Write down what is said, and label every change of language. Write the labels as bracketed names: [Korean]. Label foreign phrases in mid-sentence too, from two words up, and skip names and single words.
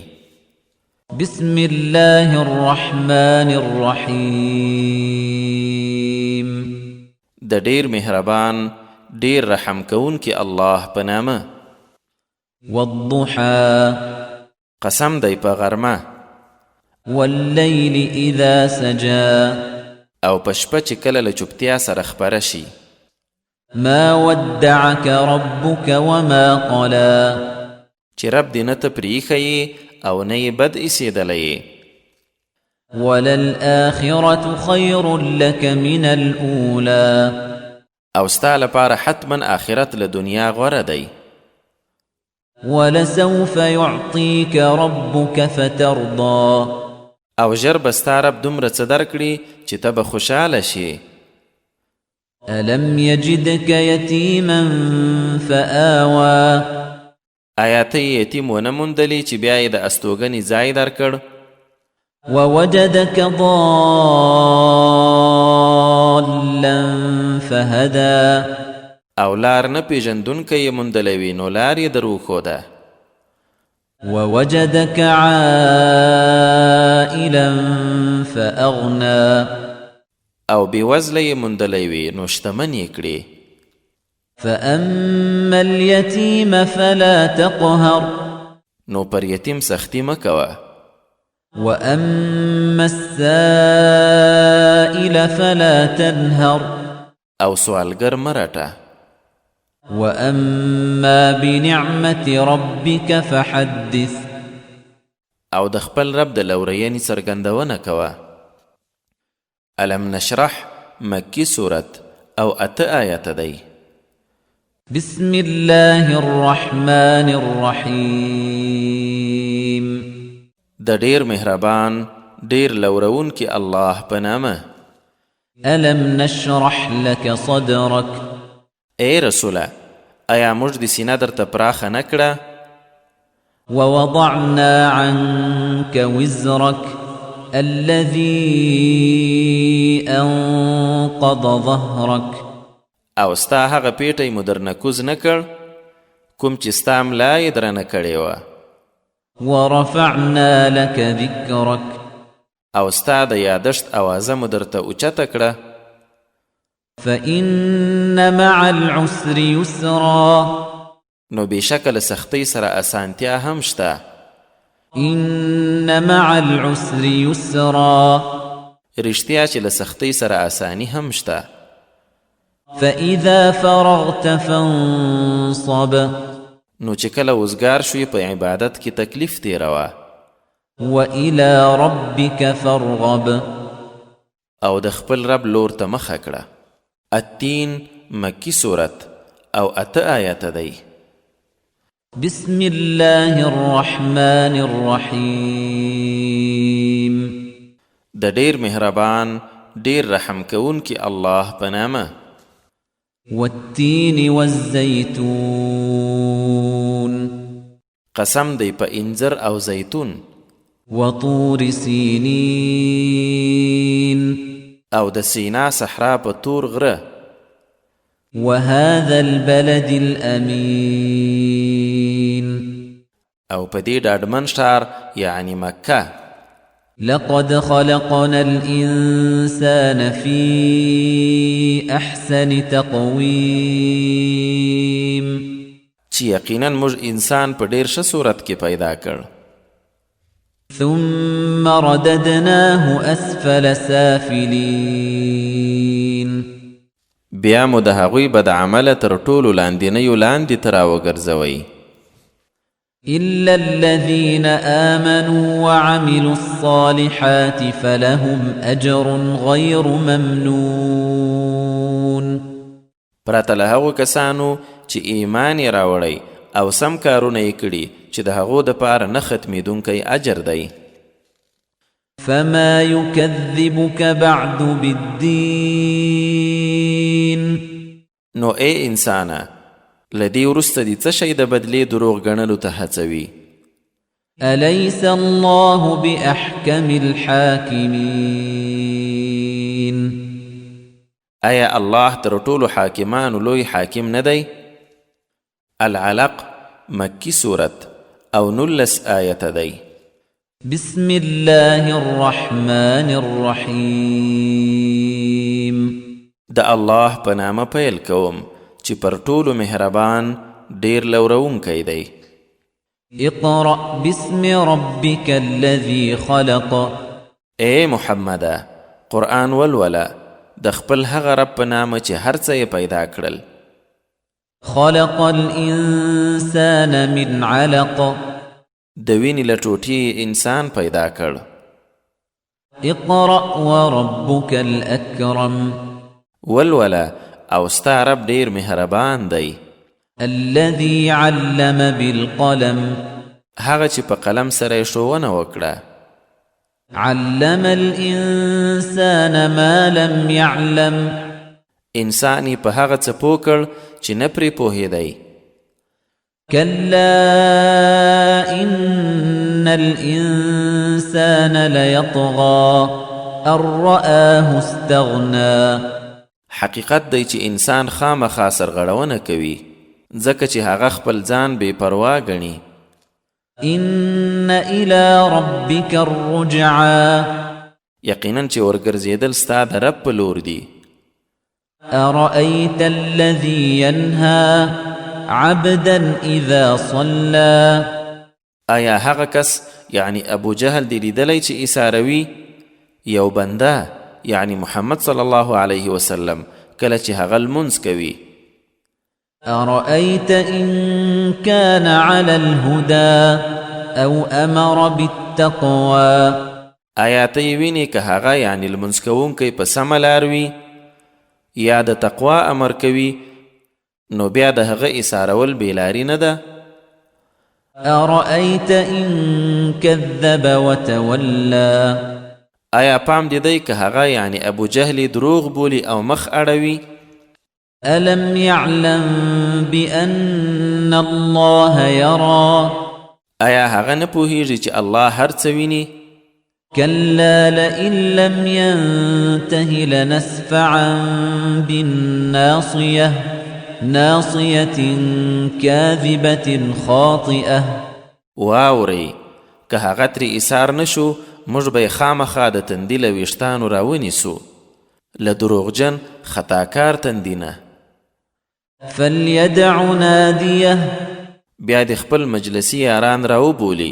[Arabic] بسم الله الرحمن الرحیم [Pashto] د ډیر مهربان ډیر رحم کوونکی الله په نامه. [Arabic] والضحى [Pashto] قسم دی په غرمه. [Arabic] والليل إذا سجى [Pashto] او په شپه چې کله له چوپتیا سره خپره شي. [Arabic] ما ودعك ربك وما قلى [Pashto] چې رب دې نه ته پرېښی او نه یې بد ایسېدلی. [Arabic] وللآخرة خير لك من الأولى [Pashto] او ستا لپاره حتما آخرت له دنیا غوره دی. [Arabic] ولسوف يعطيك ربك فترضى [Pashto] او ژر به ستا رب دومره څه درکړي چې ته به خوشحاله شي. [Arabic] ألم يجدك يتيما فآوى [Pashto] آیا ته یې یتیم ونه موندلې چې بیا یې د استوګنې ځای درکړ؟ [Arabic] ووجدك ضالا فهدى [Pashto] او لار نه پیژندونکی یې موندلی وي نو لار یې در وښوده. [Arabic] ووجدك عائلا فأغنى [Pashto] او بېوزله یې موندلی وي نو شتمن یې کړي. [Arabic] فأما اليتيم فلا تقهر [Pashto] نو پر یتیم سختی مه کوه. [Arabic] وأما السائل فلا تنهر [Pashto] او سوالګر مه رټه. [Arabic] وأما بنعمة ربك فحدث [Pashto] او د خپل رب د لورینې څرګندونه کوه. الم نشرح مکی صورت او 8 آیته دی. [Arabic] بسم الله الرحمن الرحیم [Pashto] د ډیر مهربان ډیر لورون کی الله په نامه. [Arabic] الم نشرح لك صدرك [Pashto] ای رسوله آیا موږ د سینه درته پراخه نه کړه؟ [Arabic] ووضعنا عنك وزرك الذي أنقض ظهرك [Pashto] او ستا هغه پیټی مو در نکوز نه کړ کوم چې ستا ملا یې درنه کړې وه. [Arabic] ورفعنا لك ذكرك [Pashto] او ستا د یادښت اوازه مو درته اوچته کړه. [Arabic] فإن مع العسر يسرا [Pashto] نو بېشکه له سختۍ سره اسانتیا هم شته. [Arabic] إن مع العسر يسرا [Pashto] رښتیا چې له سختۍ سره اسانی هم شته. [Arabic] فإذا فرغت فانصب [Pashto] نو چې کله وزګار شوې په عبادت کې تکلیف تېروه. [Arabic] وإلى ربك فارغب [Pashto] او د خپل رب لور ته مخه کړه. التین مکی صورت او 8 آیته دی. [Arabic] بسم الله الرحمن الرحیم [Pashto] د ډیر مهربان ډیر رحم کوونکی الله په نامه. [Arabic] والتین والزیتون [Pashto] قسم دی په انځر او زیتون. [Arabic] وطور سینین [Pashto] او د سینا صحرا په تور غره. [Arabic] وهذا البلد الأمين [Pashto] او په دې ډاډمن ښار یعنی مکه. [Arabic] لقد خلقنا الإنسان في أحسن تقويم [Pashto] چې یقینا موږ انسان په ډیر ښه صورت کې پیدا کړ. [Arabic] ثم رددناه أسفل سافلين [Pashto] بیا مو د هغوی بد عمله تر ټولو لاندینیو لاندې ته راوګرځوئ. [Arabic] إلا الذين آمنوا وعملوا الصالحات فلهم أجر غير ممنون [Pashto] پرته له هغو کسانو چې ایمان یې راوړی او سم کارونه یې کړي چې د هغو دپاره نه ختمېدونکی اجر دی. [Arabic] فما يكذبك بعد بالدين [Pashto] نو ای انسانه له دې وروسته دې څه شی د بدلې دروغ ګڼلو ته هڅوي؟ [Arabic] أليس الله بأحكم الحاكمين [Pashto] آیا الله تر ټولو حاکمانو لوی حاکم نه دی؟ العلق مکی صورت او 19 آیته دی. [Arabic] بسم الله الرحمن الرحیم [Pashto] د الله په نامه پیل کوم چې پر ټولو مهربان ډیر لورونکی دی. [Arabic] اقرأ باسم ربك الذي خلق [Pashto] ای محمده قرآن ولوله د خپل هغه رب په نامه چې هر څه یې پیدا کړل. [Arabic] خلق الإنسان من علق [Pashto] د وینې له ټوټې انسان پیدا کړ. [Arabic] اقرأ وربك الأكرم [Pashto] ولوله او ستا رب ډیر مهربان دی. [Arabic] الذي علم بالقلم [Pashto] هغه چې په قلم سره یې ښوونه وکړه. [Arabic] علم الإنسان ما لم يعلم [Pashto] انسان یې په هغه څه پوه کړ چې نه پرې پوهېدی. [Arabic] كلا إن الإنسان ليطغى أن رآه استغنى [Pashto] حقیقت دی چې انسان خامخا سرغړونه کوي ځکه چې هغه خپل ځان بې پروا ګڼي. [Arabic] إن إلى ربك الرجعى [Pashto] یقینا چې ورګرځېدل ستا د رب په لور دي. [Arabic] أرأيت الذي ينهى عبدا إذا صلى [Pashto] آیا هغه کس یعنی ابو جهل دی لیدلی چې ایساروي یو بنده یعنی محمد [Arabic] صلی الله علیه وسلم [Pashto] کله چې هغه لمونځ کوي. [Arabic] أرأيت إن كان على الهدى أو أمر بالتقوى [Pashto] آیا ته یې وینې که هغه یعنی لمونځ کوونکی په سمه لار وي یا د تقوا امر کوي نو بیا د هغه ایسارول بېلاري نه ده. [Arabic] أرأيت إن كذب وتولى [Pashto] آیا پام دې دی که هغه یعنی ابو جهل دروغ بولي او مخ اړوي. [Arabic] ألم يعلم بأن الله يرى [Pashto] آیا هغه نه پوهیږي چې الله هر څه ویني. [Arabic] كلا لئن لم ينته لنسفعا بالناصية ناصية كاذبة خاطئة. [Pashto] واوري که هغه ترې ایثار نشو موږ به یې خامخا د تندي له ویښتانو راونیسو له دروغجن خطاکار تندي نه. [Arabic] فليدع ناديه [Pashto] بیا د خپل مجلسي یاران راوبولي.